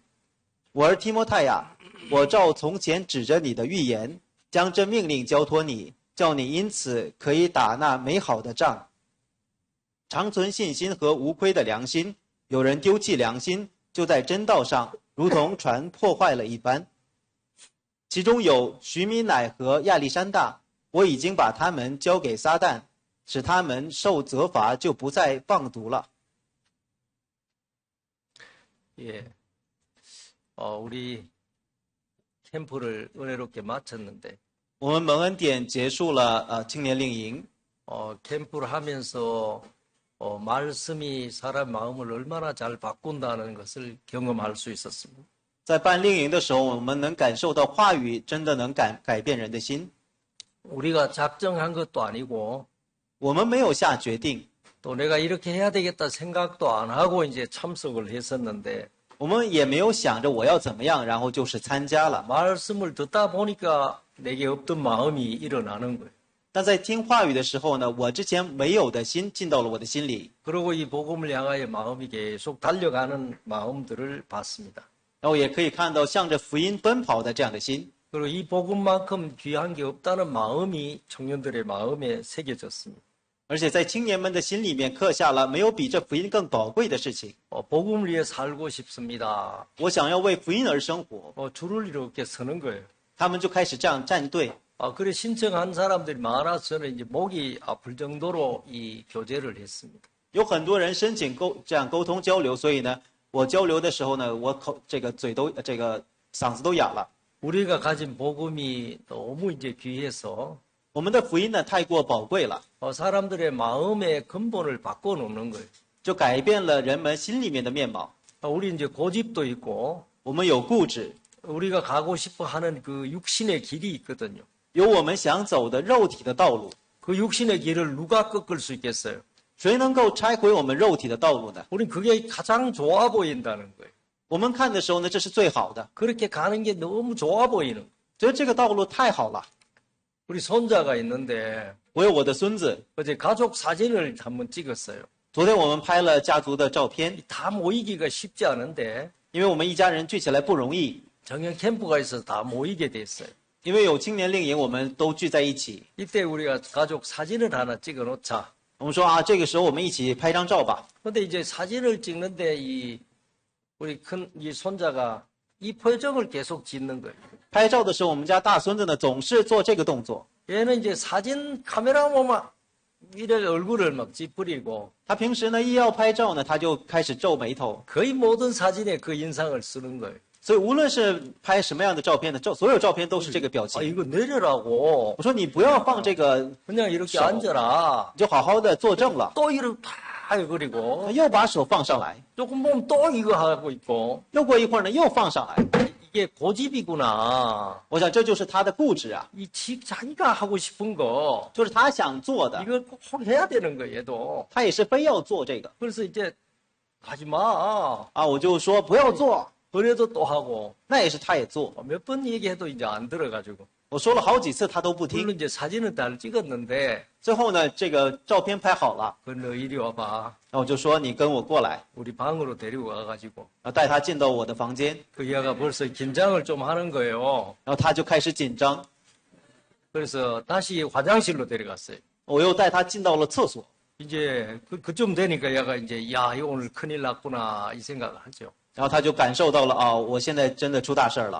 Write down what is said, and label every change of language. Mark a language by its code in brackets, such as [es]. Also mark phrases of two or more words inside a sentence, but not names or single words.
[zh] 我儿提摩太呀，我照从前指着你的预言，将这命令交托你，叫你因此可以打那美好的仗，长存信心和无亏的良心。有人丢弃良心，就在真道上如同船破坏了一般。其中有徐米乃和亚历山大，我已经把他们交给撒旦，使他们受责罚，就不再放毒了。 [ko] 예, 우리 캠프를 은혜롭게 마쳤는데 [zh] 我们蒙恩典结束了青年令营。 [ko] 캠프를 하면서 말씀이 사람 마음을 얼마나 잘 바꾼다는 것을 경험할 수 있었습니다. [zh] 在办令营的时候，我们能感受到话语真的能改变人的心。 [ko] 우리가 작정한 것도 아니고 [zh] 我们没有下决定， [ko] 또 내가 이렇게 해야 되겠다 생각도 안 하고 이제 참석을 했었는데 [zh] 我们也没有想着我要怎么样，然后就是参加了。 [ko] 말씀을 듣다 보니까 내게 없던 마음이 일어나는 거예요. [zh] 但在听话语的时候呢，我之前没有的心进到了我的心里， [ko] 그리고 이 복음을 향하여 마음이 계속 달려가는 마음들을 봤습니다. [zh] 然后也可以看到向着福音奔跑的这样的心。 [ko] 그리고 이 복음만큼 귀한 게 없다는 마음이 청년들의 마음에 새겨졌습니다. [zh] 而且在青年们的心里面刻下了没有比这福音更宝贵的事情。 [ko] 복음을 위해 살고 싶습니다. [zh] 我想要为福音而生活， [ko] 줄을 이렇게 서는 거예요. [zh] 他们就开始这样站队。 [ko] 그래 신청한 사람들이 많아서 저는 이제 목이 아플 정도로 이 교제를 했습니다. [zh] 有很多人申请这样沟通交流，所以呢，我交流的时候呢，我嘴都嗓子都哑了。 [ko] 우리가 가진 복음이 너무 이제 귀해서 [zh] 我们的福音呢太过宝贵了， [ko] 사람들의 마음의 근본을 바꿔놓는 거예요. [zh] 就改变了人们心里面的面貌。 [ko] 우리 이제 고집도 있고 [zh] 我们有固执， [ko] 우리가 가고 싶어 하는 그 육신의 길이 있거든요. [zh] 有我们想走的肉体的道路。 [ko] 그 육신의 길을 누가 꺾을 수 있겠어요? [zh] 谁能够拆毁我们肉体的道路呢？ [ko] 우린 그게 가장 좋아 보인다는 거예요. [zh] 我们看的时候呢，这是最好的， [ko] 그렇게 가는 게 너무 좋아 보이는 거예요. [zh] 觉得这个道路太好了。 [ko] 우리 손자가 있는데 [zh] 我有我的孙子， [ko] 어제 가족 사진을 한번 찍었어요. [zh] 昨天我们拍了家族的照片， [ko] 다 모이기가 쉽지 않은데 [zh] 因为我们一家人聚起来不容易， [ko] 정년 캠프가 있어서 다 모이게 됐어요. [zh] 因为有青年令营，我们都聚在一起。 [ko] 이때 우리가 가족 사진을 하나 찍어 놓자. [zh] 我们说啊，这个时候我们一起拍张照吧。 [ko] 근데 이제 사진을 찍는데 우리 큰 이 손자가 이 표정을 계속 짓는 거예요. [zh] 拍照的时候，我们家大孙子呢总是做这个动作。 [ko] 얘는 이제 사진 카메라 보면 이렇게 얼굴을 막 찌푸리고 [zh] 他平时呢一要拍照呢，他就开始皱眉头。 [ko] 거의 모든 사진에 그 인상을 쓰는 거예요. [zh] 所以无论是拍什么样的照片呢，所有照片都是这个表 [ko] 아, [zh] 情。 [ko] 이거 내려라고. [zh] 我说你不要放这个， [ko] 그냥 이렇게 서. 앉아라. [zh] 你就好好的坐正了。 [ko] 또 이렇게 다 그리고 [zh] 又把手放上来， [ko] 조금 보면 또 이거 하고 있고 [zh] 又过一会儿呢又放上来。 [ko] 이게 고집이구나. [zh] 我想这就是他的固执啊， [ko] 자기가 하고 싶은 거 [zh] 就是他想做的， [ko] 이걸 꼭 해야 되는 거 얘도. [zh] 他也是非要做这个 [ko] 그래서 이제 하지 마. [zh] 啊。我就说不要做， [ko] 그래도 또 하고 [zh] 那也是他也做。 [ko] 몇 번 얘기해도 이제 안 들어가지고. [zh] 我说了好几次，他都不听。 [ko] 물론 이제 사진은 다 찍었는데 [zh] 最后呢，这个照片拍好了， [ko] 그 너 이리 와봐. [zh] 然后我就说你跟我过来， [ko] 우리 방으로 데리고 와가지고 [zh] 然后带他进到我的房间， [ko] 그 얘가 벌써 긴장을 좀 하는 거예요. [zh] 然后他就开始紧张。 [ko] 그래서 다시 화장실로 데려갔어요. [zh] 我又带他进到了厕所， [ko] 이제 그쯤 되니까 얘가 이제 야, 이거 오늘 큰일 났구나 이 생각을 하죠. [zh] 然后他就感受到了啊，我现在真的出大事儿了。